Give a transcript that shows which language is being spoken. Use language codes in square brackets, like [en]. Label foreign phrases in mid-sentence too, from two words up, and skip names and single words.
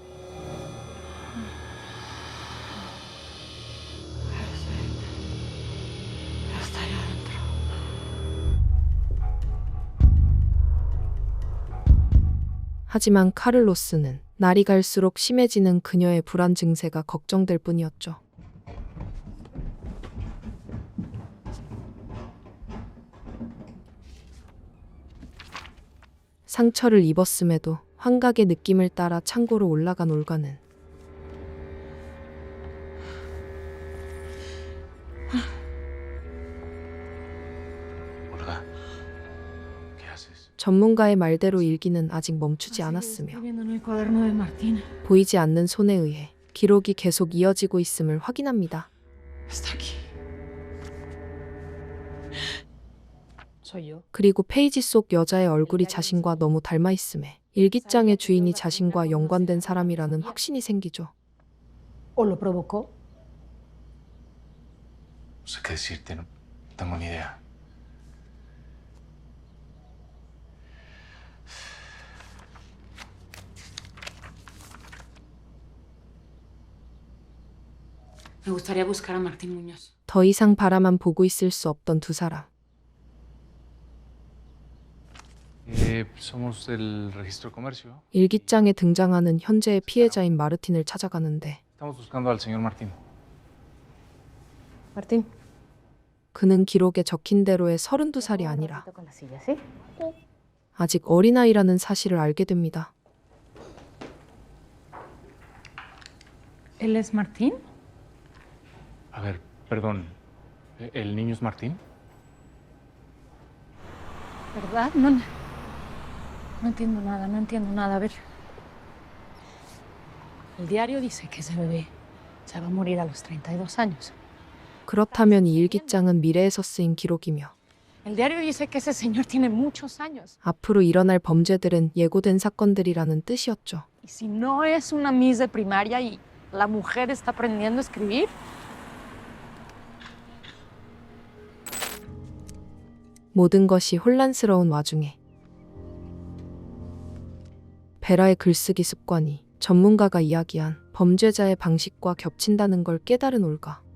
[ko] 하지만 카를로스는 날이 갈수록 심해지는 그녀의 불안 증세가 걱정될 뿐이었죠. 상처를 입었음에도 환각의 느낌을 따라 창고로 올라간 올가는 [es] Olga, ¿qué haces? [ko] 전문가의 말대로 일기는 아직 멈추지 않았으며 [es] Escribiendo en el cuaderno de Martín. [ko] 보이지 않는 손에 의해 기록이 계속 이어지고 있음을 확인합니다. [es] Está aquí. Soy yo. [ko] 그리고 페이지 속 여자의 얼굴이 자신과 너무 닮아 있음에 일기장의 주인이 자신과 연관된 사람이라는 확신이 생기죠. [es] ¿O lo provocó? No sé qué decirte, no tengo ni idea. Me gustaría buscar a Martín Muñoz. [ko] 더 이상 바라만 보고 있을 수 없던 두 사람. [es] Somos del registro de comercio. [ko] 일기장에 등장하는 현재의 피해자인 마르틴을 찾아가는데 [es] Estamos buscando al señor Martín. Martín. [ko] 그는 기록에 적힌 대로의 32살이 아니라 [es] Con la silla, ¿sí? [ko] 아직 어린아이라는 사실을 알게 됩니다. [es] ¿Él es Martín? A ver, perdón. ¿El niño es Martín? ¿Verdad? No entiendo nada, no entiendo nada. A ver. El diario dice que ese bebé se va a morir a los 32 años. [ko] 그렇다면 이 일기장은 미래에서 쓰인 기록이며 [es] El diario dice que ese señor tiene muchos años. [ko] 앞으로 일어날 범죄들은 예고된 사건들이라는 뜻이었죠. [es] Y si no es una Miss de primaria y la mujer está aprendiendo a escribir. [ko] 모든 것이 혼란스러운 와중에 베라의 글쓰기 습관이 전문가가 이야기한 범죄자의 방식과 겹친다는 걸 깨달은 올가.